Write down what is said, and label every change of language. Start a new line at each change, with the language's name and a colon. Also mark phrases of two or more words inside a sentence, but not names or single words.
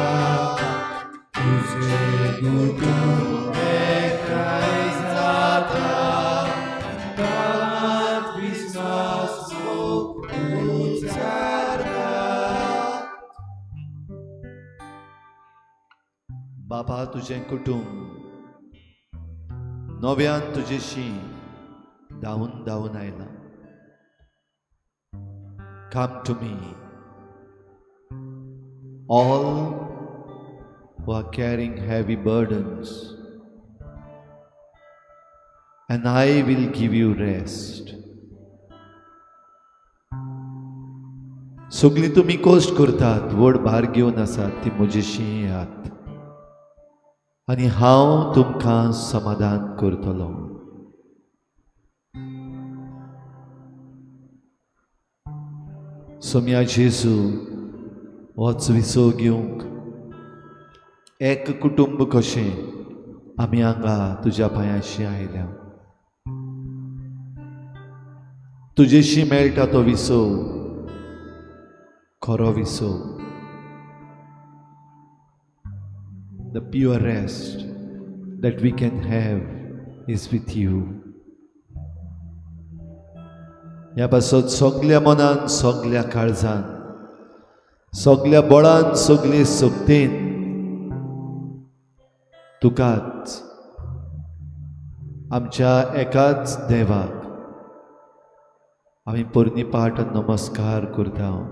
Konkani: तुझे कुटुंब एकठाई जाता, गावात विश्वास उचारता. बापा, तुझें कुटुंब नव्यान तुजेशी धांवन धांवन आयला.
English: Come to me, all who are carrying heavy burdens, and I will give you rest.
Konkani: सगळीं तुमी कश्ट करतात, व्हड भार घेवन आसात, ती म्हजेशी येयात आनी हांव तुमकां समाधान करतलो. सोम्या जेजू, होच विसव घेवंक एक कुटुंब कशें आमी हांगा तुज्या पांयाशी आयल्या. तुजेशी मेळटा तो विसव खरो विसव.
English: The pure rest that we can have is with you.
Konkani: ह्या पासत सगळ्या मनान, सगळ्या काळजान, सगळ्या बळान, सगळे सक्तीन तुकाच, आमच्या एकाच देवाक आमी पोरनिपाट नमस्कार करता.